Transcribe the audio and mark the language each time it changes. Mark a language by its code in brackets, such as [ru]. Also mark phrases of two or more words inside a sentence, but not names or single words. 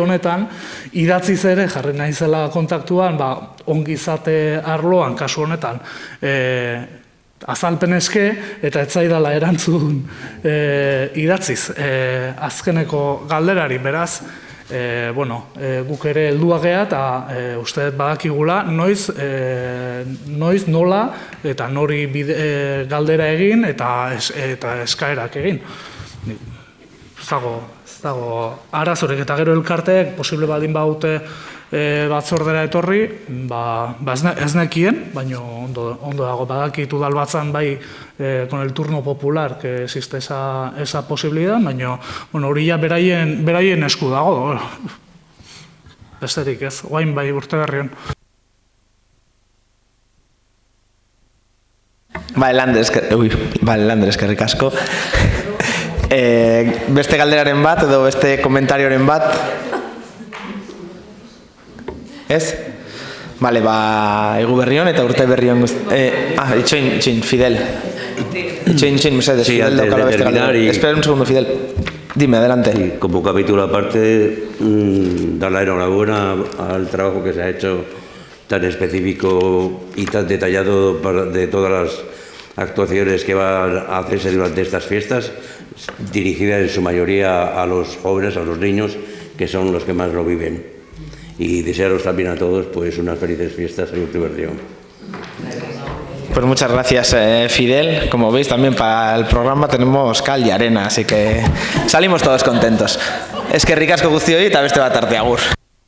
[eu] honetan, idatziz ere jarri naizela kontaktuan, ongizate arloan, kasu honetan, azalpen eske, eta ez zaidala erantzun idatziz azkeneko galderari, beraz, guk ere helduak gea eta uste dut badakigula noiz, nola eta nori galdera egin eta eskaerak egin. Ez dago arazorik eta gero elkarteek posible baldin baute batzordera etorri, ez nekien, baina ondo dago badakitu dalbatzan bai [es] con el turno popular que existe esa posibilidad, [eu] baina hori ja beraien esku dago. Besterik ez, guain bai urte berrion. Lander, eskerrik asko. Beste galderaren bat edo beste komentarioren bat? Ez? Bale, egu berrion eta urte berrion itxoin, Fidel. Itxoin, mesedes, Fidel daukala beste galdera. [es] Espera un segundo, Fidel. Dime, adelante. Sí, como capítulo aparte, dar la enhorabuena al trabajo que se ha hecho tan específico y tan detallado de todas las actuaciones que van a hacerse durante estas fiestas, dirigidas en su mayoría a los jóvenes, a los niños, que son los que más lo viven. Y desearos también a todos pues unas felices fiestas en [eu] Urte Berrión. [es] Pues muchas gracias, Fidel. Como veis, también para el programa tenemos cal y arena, así que salimos todos contentos. [eu] Eskerrik asko guztioi eta beste bat arte, agur.